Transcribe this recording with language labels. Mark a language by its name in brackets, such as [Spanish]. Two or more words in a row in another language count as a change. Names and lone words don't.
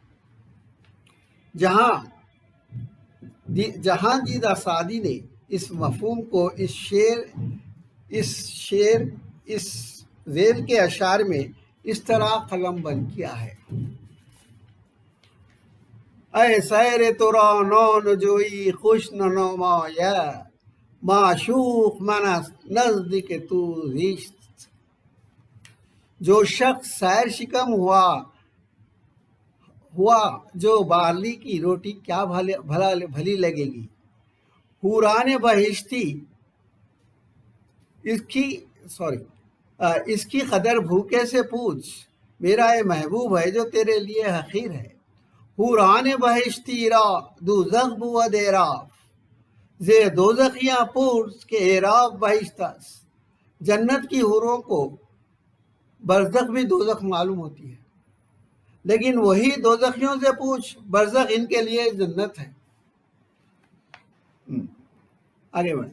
[Urdu] جہاں دیدہ سعدی نے اس مفہوم کو اس ذیل کے اشعار میں اس طرح قلم بند کیا ہے: [Persian] اے سیر ترا نان جوئی خوش نماید، معشوق من است نزدیک تو زیست۔ [Urdu] جو شخص سیر شکم ہوا جو بارلی کی روٹی کیا بھلی لگے گی۔ [Persian] حوران بہشتی [Urdu] اس کی قدر بھوکے سے پوچھ، میرا یہ محبوب ہے جو تیرے لیے حقیر ہے۔ [Persian] حوران بہشتی را دوزخ بود اعراف، زے دوزخیاں پرس کے اعراف بہشت است۔ [Urdu] جنت کی حوروں کو برزخ بھی دوزخ معلوم ہوتی ہے، لیکن وہی دوزخیوں سے پوچھ، برزخ ان کے لیے جنت ہے۔ آگے بڑھیں۔